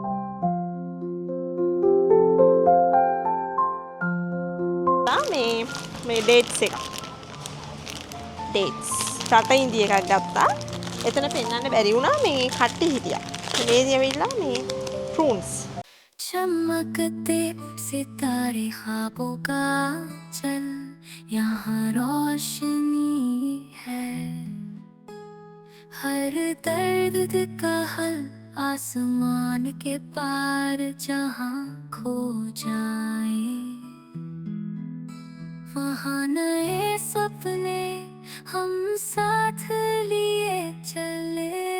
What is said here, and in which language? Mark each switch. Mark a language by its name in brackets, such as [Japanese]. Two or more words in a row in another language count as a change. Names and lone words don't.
[Sinhala] මේ මේ ඩේට්ස් එක. ඩේට්ස්. රට ඉන්දිය එකක් ගත්තා. එතන පෙන්වන්න බැරි වුණා මේ කට්ටි හිටියා. මේදී ඇවිල්ලා මේ ප්‍රූන්ස්. [Hindi] चमकते सितारे ख्वाबों का चल यहाँ रोशनी है हर दर्द का हल आसमान के पार जहाँ खो जाए वहाँ नए सपने हम साथ लिए चले